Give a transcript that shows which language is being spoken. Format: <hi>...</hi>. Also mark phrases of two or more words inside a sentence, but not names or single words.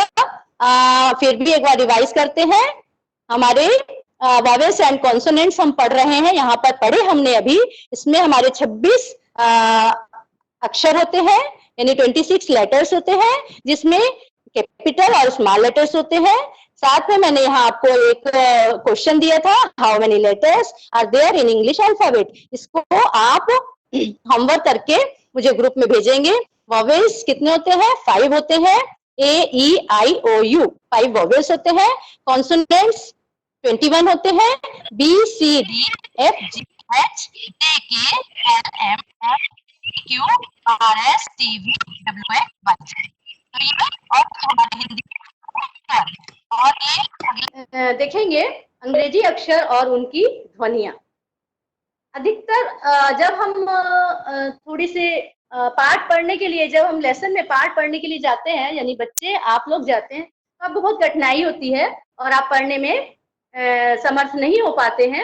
<hi>फिर भी एक बार रिवाइज करते हैं। हमारे</hi> <en>vowels and consonants</en> <hi>हम पढ़ रहे हैं, यहाँ पर पढ़े हमने अभी। इसमें हमारे 26 अक्षर होते हैं, यानी 26 लेटर्स होते हैं, जिसमें कैपिटल और</hi> <en>small letters</en> <hi>होते हैं। साथ में मैंने यहाँ आपको एक क्वेश्चन दिया था,</hi> <en>How many letters are there in English alphabet.</en> <hi>इसको आप होमवर्क करके मुझे ग्रुप में भेजेंगे। वॉवेल्स कितने होते हैं, 5 होते हैं, A-E-I-O-U 5 वॉवेल्स होते हैं। कॉन्सोनेंट्स 21 होते हैं, B-C-D-F-G-H-A-K-L-M-N-O-Q-R-S-T-V-W-X-Y। तो ये और हमारे हिंदी और ये देखेंगे अंग्रेजी अक्षर और उनकी ध्वनियां। अधिकतर जब हम थोड़ी से पाठ पढ़ने के लिए, जब हम लेसन में पाठ पढ़ने के लिए जाते हैं, यानी बच्चे आप लोग जाते हैं, तो आपको बहुत कठिनाई होती है और आप पढ़ने में समर्थ नहीं हो पाते हैं।</hi>